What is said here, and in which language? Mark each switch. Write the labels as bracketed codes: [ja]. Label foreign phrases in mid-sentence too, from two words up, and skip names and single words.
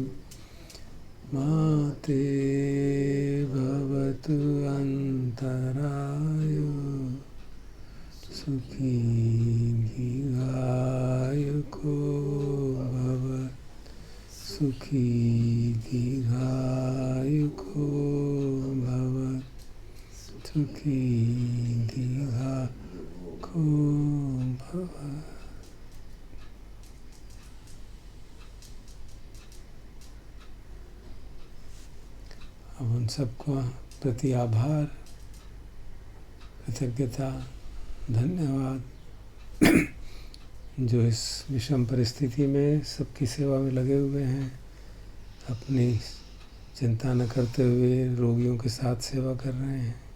[pi] mate bhavatu antarayo sukhi dīghāyuko bhavat sukhi dīghāyuko bhavat sukhi dīghāyuko bhavat। [hi] अब उन सबको प्रति आभार, कृतज्ञता, धन्यवाद जो इस विषम परिस्थिति में सबकी सेवा में लगे हुए हैं, अपनी चिंता न करते हुए रोगियों के साथ सेवा कर रहे हैं।